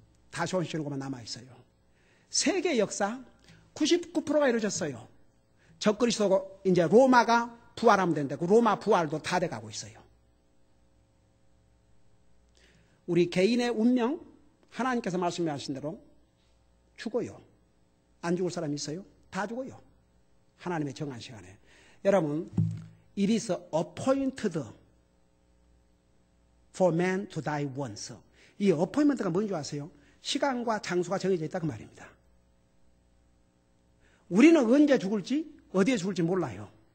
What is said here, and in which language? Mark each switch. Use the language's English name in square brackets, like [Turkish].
[Korean] 다시 오시는 것만 남아있어요. 세계 역사 99%가 이루어졌어요. 적그리스도 이제 로마가 부활하면 되는데 그 로마 부활도 다 돼가고 있어요. 우리 개인의 운명 하나님께서 말씀하신 대로 죽어요. 안 죽을 사람이 있어요? 다 죽어요. 하나님의 정한 시간에. 여러분, [English] it is appointed for man to die once. [Korean] 이 appointment가 뭔지 아세요? 시간과 장소가 정해져 있다 그 말입니다. 우리는 언제 죽을지 어디에 죽을지 몰라요.